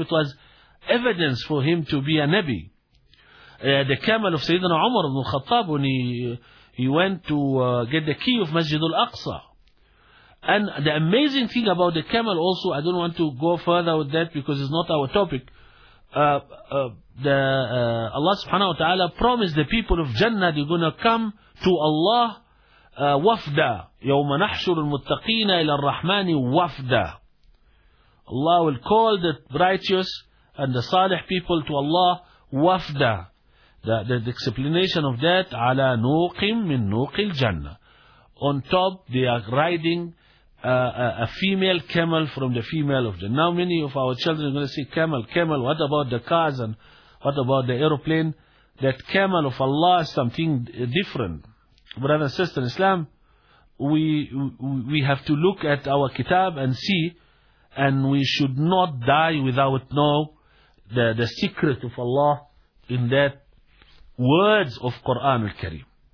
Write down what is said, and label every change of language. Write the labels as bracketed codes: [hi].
[en] It was evidence for him to be a Nabi. The camel of Sayyidina Umar ibn al-Khattab, when he went to get the key of Masjid al-Aqsa. And the amazing thing about the camel also, I don't want to go further with that because it's not our topic. Allah subhanahu wa ta'ala promised the people of Jannah they're going to come to Allah wafda. [ar] يَوْمَ نَحْشُرُ الْمُتَّقِينَ إِلَى الرَّحْمَنِ wafda. [en] Allah will call the righteous and the salih people to Allah wafda. The explanation of that, [ar] عَلَى نُوقٍ مِن نُوقِ الْجَنَّةِ. [en] On top, they are riding a female camel from the female of Jannah. Now many of our children are going to say, camel, camel, what about the cars and what about the aeroplane? that camel of Allah is something different. Brother and sister in Islam, we have to look at our kitab and see, and we should not die without knowing the secret of Allah in that words of Quran al-Karim.